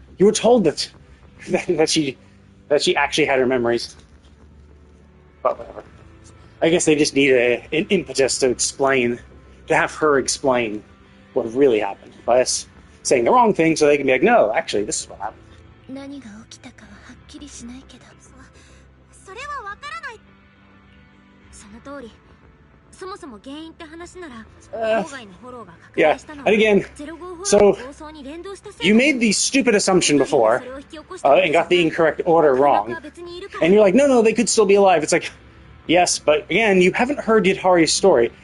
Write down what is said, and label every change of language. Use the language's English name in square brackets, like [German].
[English] You were told that she actually had her memories. But whatever. I guess they just need an impetus to have her explain what really happened by us saying the wrong thing, so they can be like, no, actually, this is what happened. [Japanese] 何が起きたかははっきりしないけど、それはわからない。その通り。そもそも原因って話なら、郊外のフォローが確認したのは、 [English] and again, so you made the stupid assumption before and got the incorrect order wrong, and you're like, no, they could still be alive. It's like, yes, but again, you haven't heard Yidhari's story.